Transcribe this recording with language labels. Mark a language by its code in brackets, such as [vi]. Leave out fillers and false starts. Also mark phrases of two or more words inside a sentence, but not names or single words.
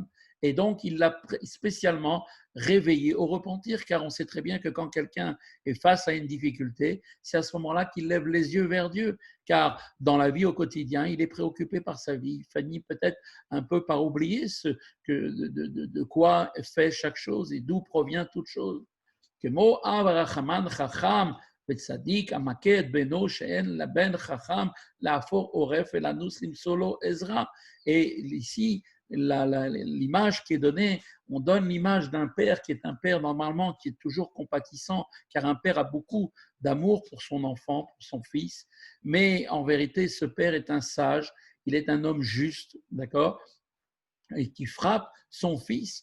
[fr] Et donc, il l'a spécialement réveillé au repentir, car on sait très bien que quand quelqu'un est face à une difficulté, c'est à ce moment-là qu'il lève les yeux vers Dieu, car dans la vie au quotidien, il est préoccupé par sa vie. Il finit peut-être un peu par oublier de quoi fait chaque chose et d'où provient toute chose. Que mot [he] אברהם חכם וצדיק המכה את בנו שאין לבן חכם להפוך עורף ולנוס למצוא לו עזרה. [fr] Et ici, l'image qui est donnée, on donne l'image d'un père qui est un père normalement qui est toujours compatissant, car un père a beaucoup d'amour pour son enfant, pour son fils, mais en vérité, ce père est un sage, il est un homme juste, d'accord, et qui frappe son fils.